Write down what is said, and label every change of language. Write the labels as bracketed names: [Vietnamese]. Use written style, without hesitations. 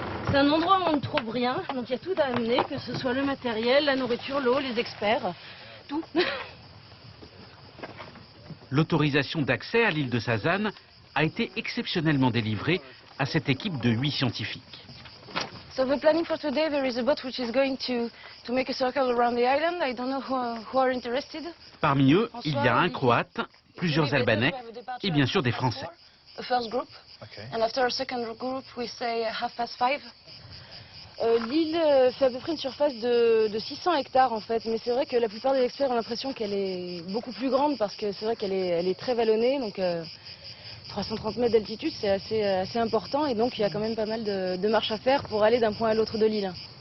[French] C'est un endroit où on ne trouve rien, donc il y a tout à amener, que ce soit le matériel, la nourriture, l'eau, les experts, tout. L'autorisation d'accès à l'île de Sazane a été exceptionnellement délivrée à cette équipe de 8 scientifiques. [English] So the planning for today, there is a boat which is going to make a circle around the island. I don't know who are interested. [French] Parmi eux, il y a un Croate, plusieurs Albanais et bien sûr des Français. [English] A first group, and after a second group, we say 5:30. [French] L'île fait à peu près une surface de 600 hectares en fait, mais c'est vrai que la plupart des experts ont l'impression qu'elle est beaucoup plus grande parce que c'est vrai qu'elle est très vallonnée, donc 330 mètres d'altitude c'est assez important et donc il y a quand même pas mal de marches à faire pour aller d'un point à l'autre de l'île.